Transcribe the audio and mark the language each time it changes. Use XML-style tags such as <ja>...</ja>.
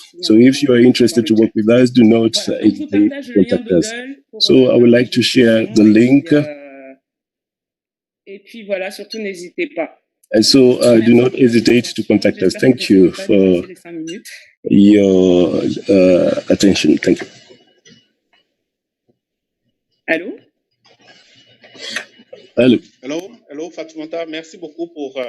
<en>So if you are interested to work with us, do not hesitate to contact us. So I would like to share the link.</en> <fr>Et puis voilà, surtout n'hésitez pas.</fr> <en>And so do not hesitate to contact us. Thank you for your attention. Thank you.</en> <fr>Allô?</fr> <en>Hello,</en> <fr>Fatoumata. Merci beaucoup pour.</fr>